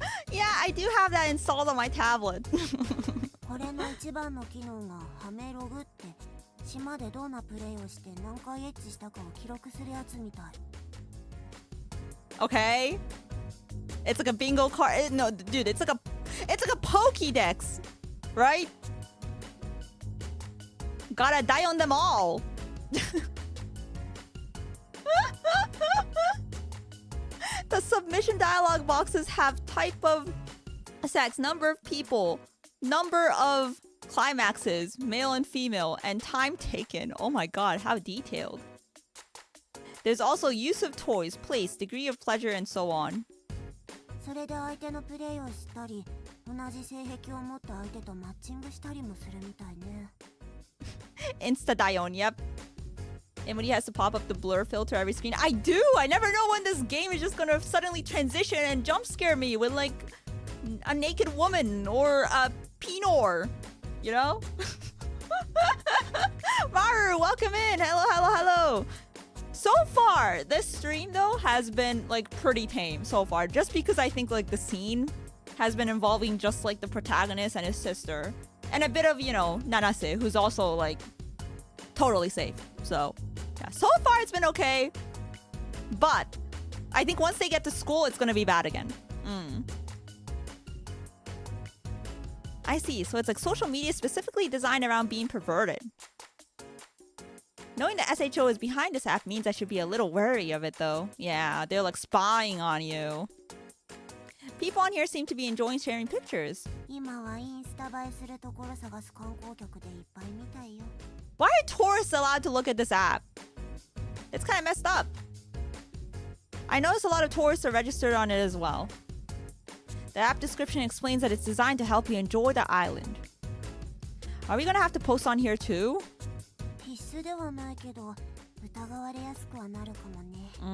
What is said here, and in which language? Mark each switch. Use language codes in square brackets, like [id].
[en] Yeah, I do have that installed on my tablet. [ja] これの一番の機能がハメログって、島でどんなプレイをして何回エッチしたかを記録するやつみたい。 [en] Okay? It's like a bingo card. No, dude, it's like a Pokédex, right? Gotta die on them all. The submission dialog boxes have type of sex, number of people, number of climaxes, male and female, and time taken. Oh my god, how detailed. There's also use of toys, place, degree of pleasure, and so on. [ja] それで相手のプレイを知ったり、同じ性癖を持った相手とマッチングしたりもするみたいね。 [en] Insta dayon, yep. Emuri has to pop up the blur filter every screen. I do! I never know when this game is just gonna suddenly transition and jump scare me with like a naked woman or a pinor. You know? Maru, welcome in! Hello, hello, hello! So far, this stream though has been like pretty tame so far. Just because I think like the scene has been involving just like the protagonist and his sister. And a bit of, you know, Nanase, who's also like totally safe. So, yeah, so far it's been okay. But I think once they get to school, it's gonna be bad again. I see. So it's like social media specifically designed around being perverted. Knowing the SHO is behind this app means I should be a little wary of it though. Yeah, they're like spying on you. People on here seem to be enjoying sharing pictures. [ja] 今はインスタ映えするところ探す観光客でいっぱいみたいよ。 [en] Why are tourists allowed to look at this app? It's kind of messed up. I noticed a lot of tourists are registered on it as well. The app description explains that it's designed to help you enjoy the island. Are we gonna have to post on here too? [ja] 必須ではないけど、疑われやすくはなるかもね。